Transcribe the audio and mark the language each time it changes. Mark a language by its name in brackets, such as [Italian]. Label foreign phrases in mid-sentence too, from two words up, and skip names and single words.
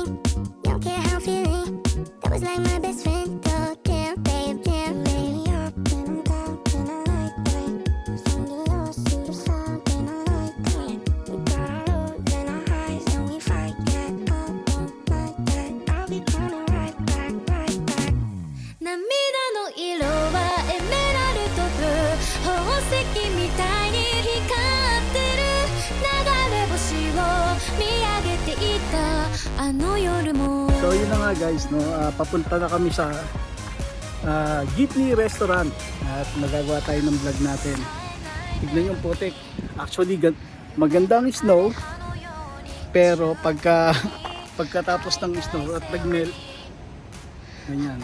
[English] You don't care how I'm feeling. That was like my best friend. Oh damn, babe, damn, babe. Up and down, and I like that. Sending lost to the sound, and I like that. We got our lows and our highs, and we fight that. I won't like that. I'll be coming right back, right back. [Japanese] 涙の色はエメラルドブルー宝石みたいに光ってる流れ星を見上げていたあの夜も [Filipino] So yun na nga guys, no? Papunta na kami sa Jeepney Restaurant at magagawa tayo ng vlog natin. Tignan yung putik. Actually, magandang snow, pero pagkatapos ng snow at nag-melt, ganyan.